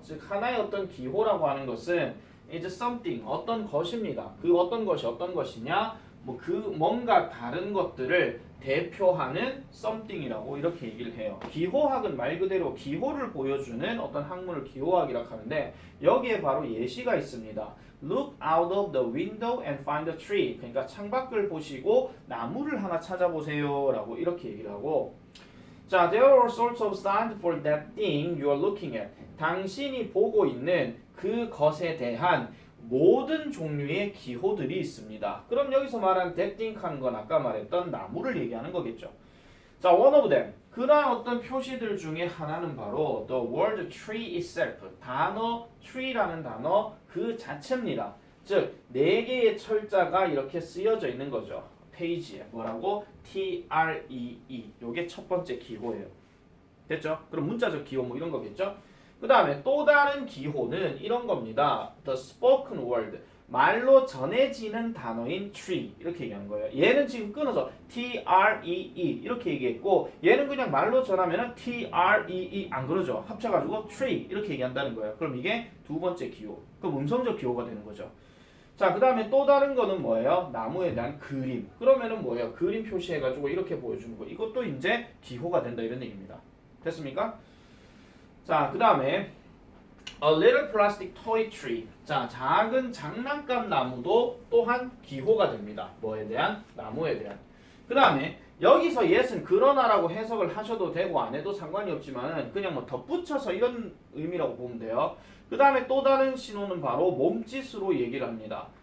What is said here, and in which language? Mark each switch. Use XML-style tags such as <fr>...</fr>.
<ko>즉 하나의 어떤 기호라고 하는 것은</ko> <en>is something</en> <ko>어떤 것입니다. 그 어떤 것이 어떤 것이냐 뭐 그 뭔가 다른 것들을 대표하는 something이라고 이렇게 얘기를 해요. 기호학은 말 그대로 기호를 보여주는 어떤 학문을 기호학이라고 하는데 여기에 바로 예시가 있습니다.</ko> <en>Look out of the window and find a tree.</en> <ko>그러니까 창밖을 보시고 나무를 하나 찾아보세요 라고 이렇게 얘기를 하고 자,</ko> <en>there are all sorts of signs for that thing you are looking at.</en> <ko>당신이 보고 있는 그 것에 대한 모든 종류의 기호들이 있습니다. 그럼 여기서 말한</ko> <en>that thing</en> <ko>하는 건 아까 말했던 나무를 얘기하는 거겠죠. 자,</ko> <en>one of them.</en> <ko>그러한 어떤 표시들 중에 하나는 바로</ko> <en>the word tree itself.</en> <ko>단어 tree라는 단어 그 자체입니다. 즉, 4개의 철자가 이렇게 쓰여져 있는 거죠. 페이지에 뭐라고? TREE 요게 첫 번째 기호예요. 됐죠? 그럼 문자적 기호 뭐 이런 거겠죠? 그 다음에 또 다른 기호는 이런 겁니다.</ko> <en>The spoken word</en> <ko>말로 전해지는 단어인 tree 이렇게 얘기하는 거예요. 얘는 지금 끊어서 TREE 이렇게 얘기했고 얘는 그냥 말로 전하면 TREE 안 그러죠. 합쳐가지고 tree 이렇게 얘기한다는 거예요. 그럼 이게 두 번째 기호. 그럼 음성적 기호가 되는 거죠. 자, 그 다음에 또 다른 거는 뭐예요? 나무에 대한 그림. 그러면은 뭐예요? 그림 표시해가지고 이렇게 보여주는 거. 이것도 이제 기호가 된다 이런 얘기입니다. 됐습니까? 자, 그 다음에</ko> <en>a little plastic toy tree.</en> <ko>자, 작은 장난감 나무도 또한 기호가 됩니다. 뭐에 대한? 나무에 대한. 그 다음에 여기서 yes은 그러나라고 해석을 하셔도 되고 안 해도 상관이 없지만 그냥 뭐 덧붙여서 이런 의미라고 보면 돼요. 그 다음에 또 다른 신호는 바로 몸짓으로 얘기를 합니다.</ko>